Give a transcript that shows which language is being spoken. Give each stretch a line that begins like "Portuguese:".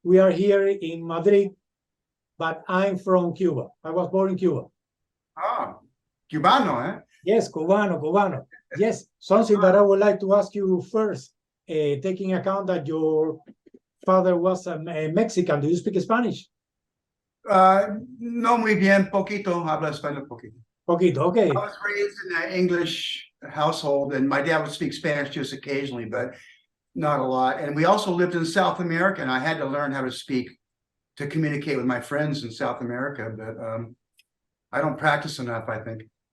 English: We are here in Madrid, but I'm from Cuba. I was born in Cuba.
Spanish: Ah, Cubano, eh?
English: Yes, Cubano. Yes, something that I would like to ask you first, taking account that your father was a Mexican. Do you speak Spanish?
Spanish: No muy bien, poquito, habla español poquito. Poquito, okay.
English: I was raised in an English household, and my dad would speak Spanish just occasionally, but not a lot. And we also lived in South America, and I had to learn how to speak to communicate with my friends in South America, but I don't practice enough, I think.